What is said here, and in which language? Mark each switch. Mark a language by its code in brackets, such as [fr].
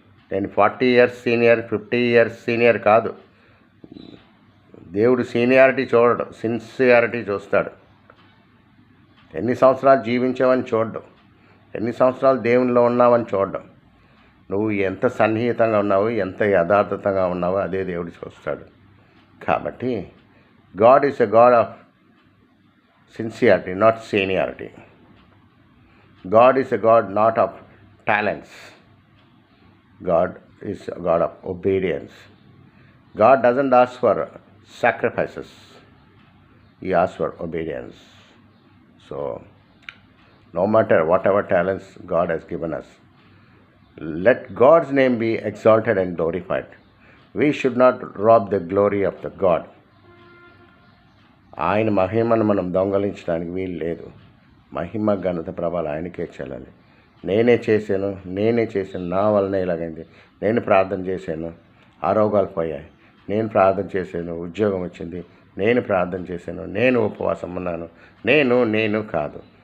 [te] నేను 40 years senior, 50 years senior కాదు. దేవుడు సీనియారిటీ చూడడు, సిన్సియారిటీ చూస్తాడు. ఎన్ని సంవత్సరాలు జీవించావని చూడడం, ఎన్ని సంవత్సరాలు దేవునిలో ఉన్నావని చూడడం. నువ్వు ఎంత సన్నిహితంగా ఉన్నావు, ఎంత యథార్థతంగా ఉన్నావో అదే దేవుడు చూస్తాడు. కాబట్టి [en] God is a God of sincerity, not seniority. God is a God not of talents. God is a God of obedience. God doesn't ask for sacrifices. He asks for obedience. So, no matter whatever talents God has given us, let God's name be exalted and glorified. We should not rob the glory of the God. [te] ఆయన మహిమను మనం దొంగలించడానికి వీలు లేదు. మహిమ ఘనత ప్రభావాలు ఆయనకే చెల్లాలి. నేనే చేశాను, నా వల్లనే ఇలాగైంది, నేను ప్రార్థన చేశాను, ఆరోగ్యాలు పోయాయి, నేను ప్రార్థన చేశాను, ఉద్యోగం వచ్చింది, నేను ప్రార్థన చేశాను, నేను ఉపవాసం ఉన్నాను, నేను కాదు.